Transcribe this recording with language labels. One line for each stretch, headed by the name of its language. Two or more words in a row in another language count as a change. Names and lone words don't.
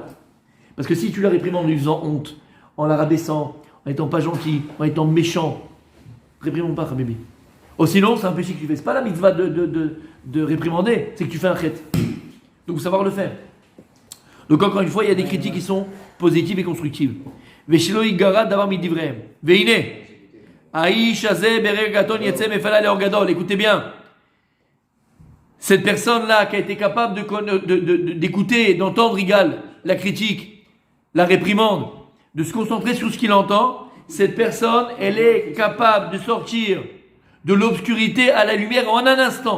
French: Parce que si tu la réprimandes en lui faisant honte, en la rabaissant, en étant pas gentil, en étant méchant, réprimande pas, bébé. Oh, sinon, c'est un péché que tu fais. C'est pas la mitzvah de réprimander, c'est que tu fais un chet. Donc, il faut savoir le faire. Donc, encore une fois, il y a des critiques qui sont positives et constructives.
Hebrew: ושלא יגרע דבר מדבריהם. Veine.
French: Écoutez bien, cette personne-là qui a été capable d'écouter, d'entendre la critique, la réprimande, de se concentrer sur ce qu'il entend, cette personne, elle est capable de sortir de l'obscurité à la lumière en un instant.